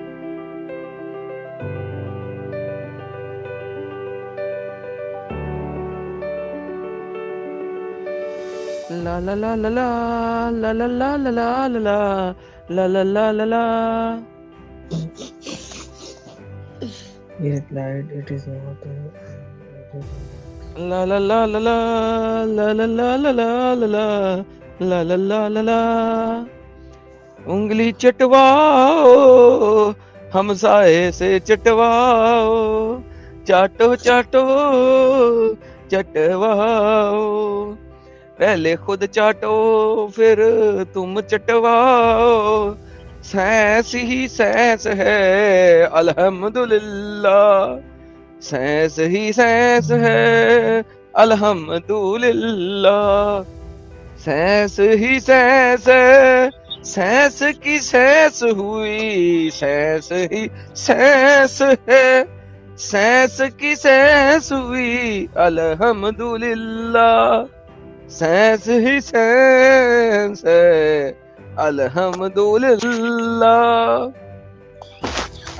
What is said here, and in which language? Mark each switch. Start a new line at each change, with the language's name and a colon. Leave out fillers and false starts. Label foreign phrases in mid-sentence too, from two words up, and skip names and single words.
English: ला ला ला ला ला ला ला ला ला ला ला ला ला ला ला। He replied, "It is not." ला ला ला ला ला ला ला ला ला ला ला ला ला ला ला ला।
Hindi: उंगली चटवाओ, हमसाए से चटवाओ, चाटो चाटो चटवाओ। पहले खुद चाटो फिर तुम चटवाओ, सैंस ही सैंस है अल्हम्दुलिल्लाह, सैंस ही सैंस है अल्हम्दुलिल्लाह, सैंस ही सैंस है, सैंस की सैंस हुई, सैंस ही सैंस है, सैंस की सैंस हुई अल्हम्दुलिल्लाह, सैंस ही सैंस है अल्हम्दुलिल्लाह।